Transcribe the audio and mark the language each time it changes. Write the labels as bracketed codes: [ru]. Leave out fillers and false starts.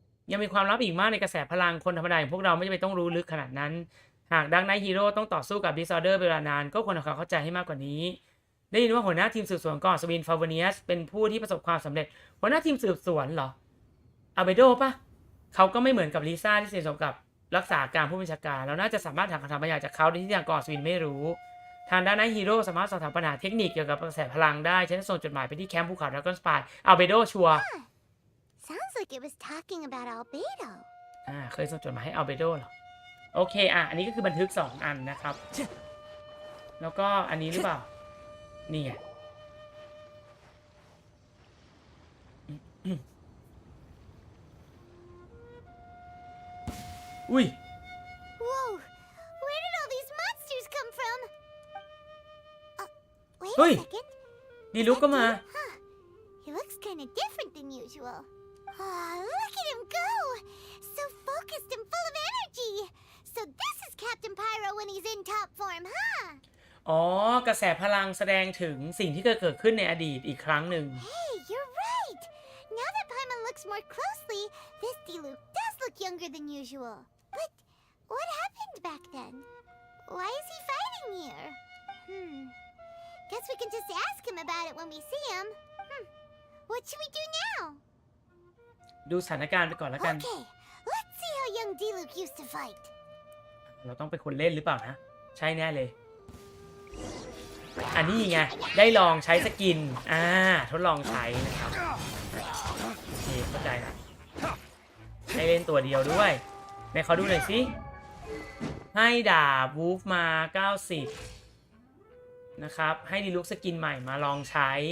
[th] ยังมีความลับอีกมากในกระแสพลังคนธรรมดาอย่างพวกเราไม่จำเป็นต้องรู้ลึกขนาดนั้นหากดักไนท์ฮีโร่ต้องต่อสู้กับ Disorder เวลานานก็ควรทำความเข้าใจให้มากกว่านี้ได้ยินว่าหัวหน้าทีมสืบสวนก่อนสวินฟาวเนียสเป็นผู้ที่ประสบความสำเร็จหัวหน้าทีมสืบสวนเหรออาเบโดปะเขาก็ไม่เหมือนกับลิซ่าที่สนิทสนมกับรักษาการผู้บัญชาการเราน่าจะสามารถถามคำถามบางอย่างจากเขาโดยที่ทางก่อนสวินไม่รู้ทางด้านไนท์ฮีโร่สามารถสอบถามปัญหาเทคนิคเกี่ยวกับกระแสพลังได้ฉันจะส่งจดหมายไปที่แคมป์ภูเขาดราก้อนสปายอาเบโดชัวร์ [en] Sounds like it was talking about Albedo. [th] เคยส่งจดหมายให้อาเบโดเหรอโอเคอันนี้ก็คือบันทึก2 อันนะครับแล้วก็อันนี้หรือเปล่านี่ไงอุ้ย [en] Whoa! Where did all these monsters come from? Wait Hey! a second. [th] ดีลุกก็มา [en] Huh. He looks kind of different than usual. Look at him go! So focused and full of energy. So this is Captain Pyro when he's in top form, huh? [th] กระแสพลังแสดงถึงสิ่งที่เคยเกิดขึ้นในอดีตอีกครั้งหนึ่ง [en] Hey, you're right. Now that Paimon looks more closely, this Diluc does look younger than usual. But what happened back then? Why is he fighting here? Guess we can just ask him about it when we see him. What should we do now? [th] ดูสถานการณ์ไปก่อนแล้วกัน [en] Okay, let's see how young Diluc used to fight. [th] เราต้องเป็นคนเล่นหรือเปล่านะใช่แน่เลยอันนี้ไงได้ลองใช้สกินทดลองใช้นะครับนี่เข้าใจนะให้เล่นตัวเดียวด้วยไหนขอดูหน่อยสิให้ดาบวูฟมา90นะครับให้ดีลุกสกินใหม่มาลองใช้